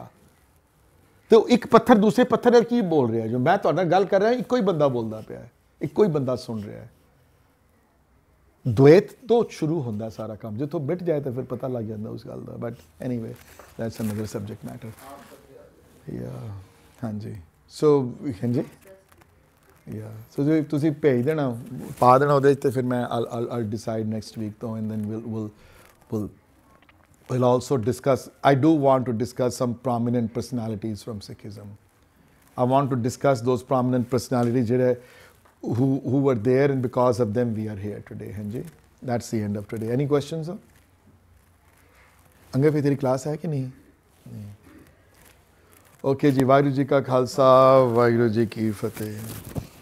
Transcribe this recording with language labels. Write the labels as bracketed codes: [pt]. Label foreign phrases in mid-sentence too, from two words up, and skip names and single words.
[hi] तो एक पत्थर दूसरे पत्थर की बोल रहा है, [pa] ਜੋ ਮੈਂ ਤੁਹਾਡੇ ਨਾਲ ਗੱਲ ਕਰ ਰਿਹਾ ਇੱਕੋ ਹੀ ਬੰਦਾ ਬੋਲਦਾ ਪਿਆ ਹੈ, ਇੱਕੋ ਹੀ ਬੰਦਾ ਸੁਣ ਰਿਹਾ ਹੈ। ਦ੍ਵੈਤ ਤੋਂ ਸ਼ੁਰੂ ਹੁੰਦਾ ਸਾਰਾ ਕੰਮ, ਜਿੱਥੋਂ ਮਿਟ ਜਾਏ ਤਾਂ ਫਿਰ ਪਤਾ ਲੱਗ ਜਾਂਦਾ ਉਸ ਗੱਲ ਦਾ। [en] But anyway that's another subject matter. [pa] ਯਾ ਹਾਂ ਜੀ, ਸੋ ਹਾਂ ਜੀ, ਯਾ ਸੋ ਜੋ ਤੁਸੀਂ ਭੇਜ ਦੇਣਾ, ਪਾ ਦੇਣਾ ਉਹਦੇ ਚ, ਤੇ ਫਿਰ ਮੈਂ [en] I'll decide next week though, and then we'll also discuss. I do want to discuss some prominent personalities from Sikhism. I want to discuss those prominent personalities who were there, and because of them we are here today. [pa] ਹਾਂ ਜੀ, [en] that's the end of today. Any questions? [pa] ਅੱਗੇ ਫਿਰ ਤੇਰੀ ਕਲਾਸ ਹੈ ਕਿ ਨਹੀਂ? ਓਕੇ ਜੀ, ਵਾਹਿਗੁਰੂ ਜੀ ਕਾ ਖ਼ਾਲਸਾ, ਵਾਹਿਗੁਰੂ ਜੀ ਕੀ ਫ਼ਤਹਿ।